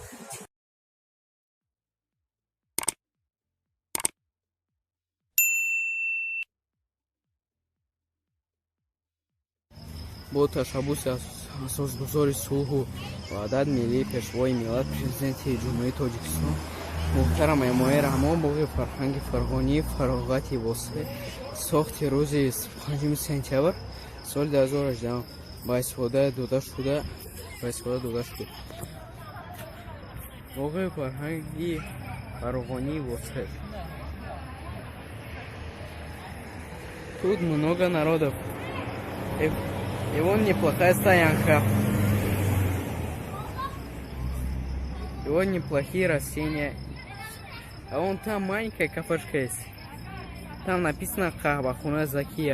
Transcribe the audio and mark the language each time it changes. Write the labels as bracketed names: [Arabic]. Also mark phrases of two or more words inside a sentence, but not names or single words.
[Tajik] бо ташаббуси асосгузори сулҳу ваҳдат миллии пешвои миллат президенти ҷумҳурии тоҷикистон муҳтарам эмомали раҳмон боғи фарҳанги фарғонии фароғати восеъ сохти рӯзи 5 сентябр соли 2018 ба истифода дода шуда. Боғи фарҳанги фароғонии восеъ. [Russian] Тут много народов. И вон неплохая стоянка. И вон неплохие растения. А вон там маленькая кафешка есть. Там написано Кахбахуна Закия.